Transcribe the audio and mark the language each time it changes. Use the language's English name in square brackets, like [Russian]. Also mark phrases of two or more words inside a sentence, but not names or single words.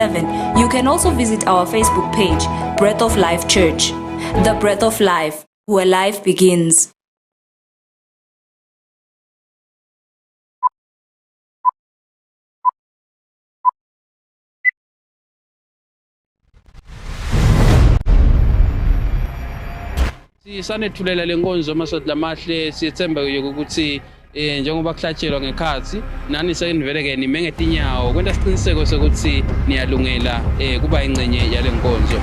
[English] You can also visit our Facebook page, Breath of Life Church. The Breath of Life, where life begins. [Swati] Sisanethulela lenkonzo amasonto lamahle siyethemba ukuthi njengoba kuhlatshelwa ngekhathi nani senivele nime ngetinyawo kwenta siqiniseko sokuthi niyalungela kuba ingcenye yale nkonzo.